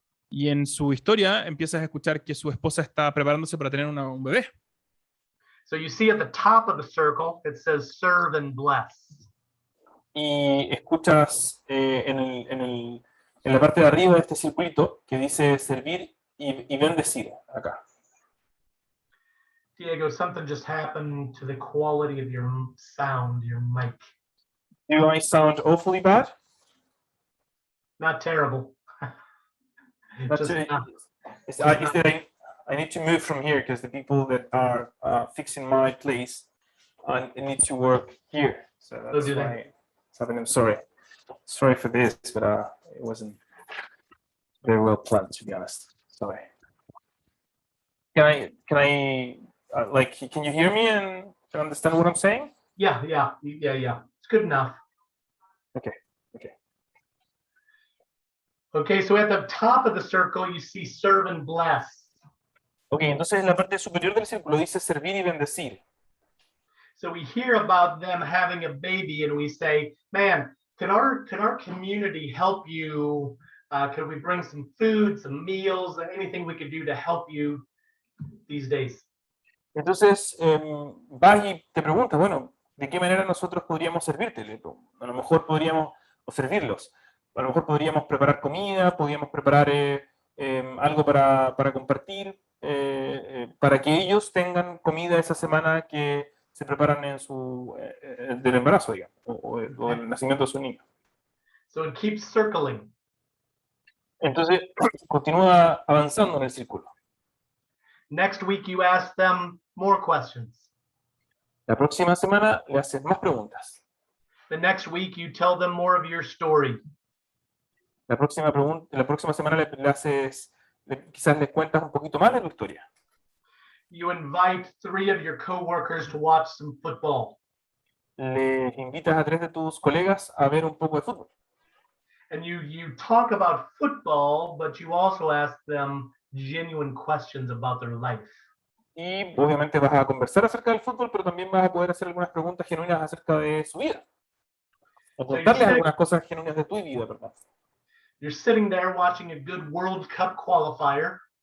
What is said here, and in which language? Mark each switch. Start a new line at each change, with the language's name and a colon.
Spanish: Y en su historia empiezas a escuchar que su esposa está preparándose para tener un bebé.
English: So you see at the top of the circle, it says serve and bless.
Spanish: Y escuchas en la parte de arriba de este circulito que dice servir y bendecir acá.
English: Diego, something just happened to the quality of your sound, your mic. Do I sound awfully bad? Not terrible. That's Just it. not. Is that I need to move from here because the people that are fixing my place need to work here. So that's do that. why it's happening. I'm sorry. Sorry for this, but it wasn't very well planned, to be honest. Sorry. Can I can you hear me and understand what I'm saying? Yeah. It's good enough. Okay. Okay, so at the top of the circle, you see serve and bless.
Spanish: Okay, entonces en la parte superior del círculo dice servir y bendecir.
English: So we hear about them having a baby, and we say, "Man, can our community help you? Could we bring some food, some meals, anything we could do to help you these days?"
Spanish: Entonces vas y te preguntas, bueno, ¿de qué manera nosotros podríamos servirte? A lo mejor podríamos servirlos. A lo mejor podríamos preparar comida, podríamos preparar algo para compartir, para que ellos tengan comida esa semana que se preparan en del embarazo, digamos, o el nacimiento de su niño.
English: So it keeps circling.
Spanish: Entonces continúa avanzando en el círculo.
English: Next week, you ask them, more questions.
Spanish: La próxima semana le haces más preguntas.
English: The next week, you tell them more of your story.
Spanish: La próxima semana quizás les cuentas un poquito más de tu historia.
English: You invite 3 of your coworkers to watch some football.
Spanish: Le invitas a 3 de tus colegas a ver un poco de fútbol.
English: And you talk about football, but you also ask them genuine questions about their life.
Spanish: Y obviamente vas a conversar acerca del fútbol, pero también vas a poder hacer algunas preguntas genuinas acerca de su vida. O contarles algunas cosas genuinas de tu vida, ¿verdad?
English: You're sitting there watching a good World Cup qualifier.